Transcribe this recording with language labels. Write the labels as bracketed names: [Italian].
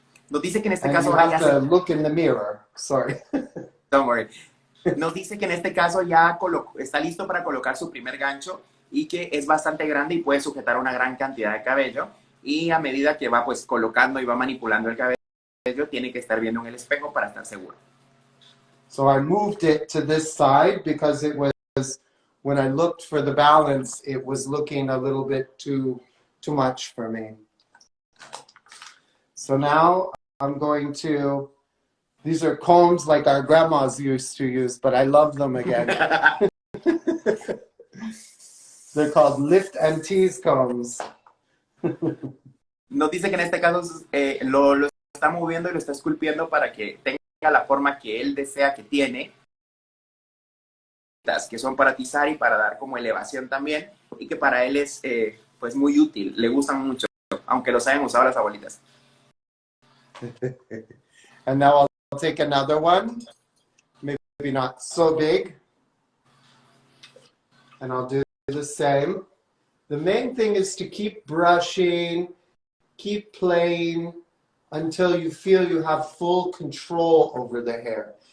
[Spanish] Nos dice que en este [English] And [Spanish] caso [English] you have to look in the mirror. Sorry. Don't worry. [Spanish] Nos dice que en este caso ya está listo para colocar su primer gancho y que es bastante grande y puede sujetar una gran cantidad de cabello. Y a medida que va pues colocando y va manipulando el cabello, tiene que estar viendo en el espejo para estar seguro. [English] So I moved it to this side because it was, when I looked for the balance, it was looking a little bit too much for me. So now I'm going to, these are combs like our grandmas used to use, but I love them again. They're called lift and tease combs. [Spanish] Nos dice que en este caso lo está moviendo y lo está esculpiendo para que tenga la forma que él desea que tiene, que son para atizar y para dar como elevación también, y que para él es pues muy útil, le gustan mucho, aunque los hayan usado las abuelitas. [English] And now I'll take another one, maybe not so big, and I'll do the same. The main thing is to keep brushing, keep playing until you feel you have full control over the hair.